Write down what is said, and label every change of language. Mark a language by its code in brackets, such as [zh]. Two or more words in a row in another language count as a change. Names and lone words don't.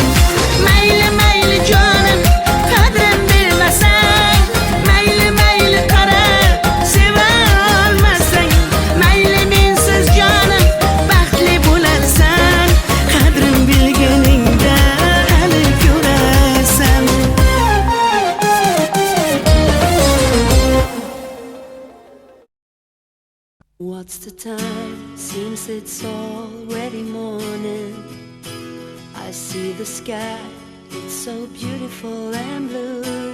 [uz] Mayli mayli jonim, qadrin bilmasang, mayli mayli qara, seva olmasang, mayli mensiz jonim baxtli bo'larsan, qadrin bilganingda hali ko'rarsan. [en] What's the time? Seems it's already morning. I see the sky, it's so beautiful and blue.